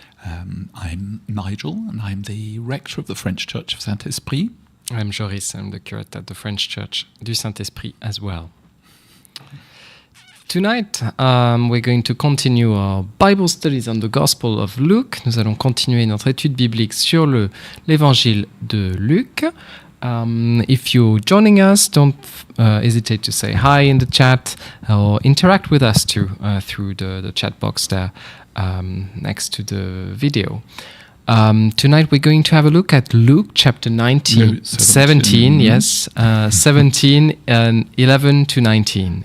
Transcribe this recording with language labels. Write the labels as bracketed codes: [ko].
[en] I'm Nigel, and I'm the rector of the French Church of Saint-Esprit. I'm Joris. I'm the curate at the French Church du Saint-Esprit as well. Tonight, we're going to continue our Bible studies on the Gospel of Luke. [fr] Nous allons continuer notre étude biblique sur l'évangile de Luc. [en] If you're joining us, don't hesitate to say hi in the chat or interact with us too through the chat box there next to the video. Tonight we're going to have a look at Luke chapter 17, yes, 17 and 11 to 19.